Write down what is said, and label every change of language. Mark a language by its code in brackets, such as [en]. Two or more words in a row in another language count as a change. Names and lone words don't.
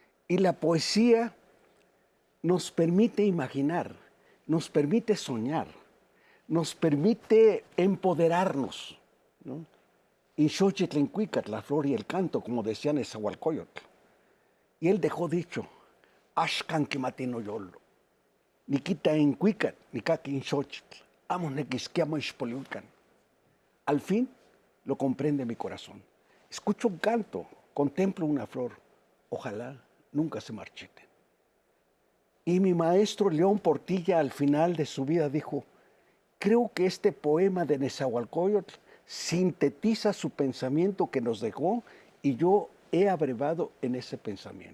[es] Y la poesía nos permite imaginar, nos permite soñar, nos permite empoderarnos, ¿no? [nah] In Xochitl-Incuicatl, [es] la flor y el canto, como decían en Nezahualcóyotl. Y él dejó dicho, [nah] Axcan quimatino yolo, Niquita Incuicat, Niqui in Xochitl, amos nequisquiamo ixpoliucan. [es] Al fin lo comprende mi corazón. Escucho un canto, contemplo una flor, ojalá nunca se marchiten. Y mi maestro León Portilla al final de su vida dijo, creo que este poema de Nezahualcóyotl sintetiza su pensamiento que nos dejó y yo he abrevado en ese pensamiento.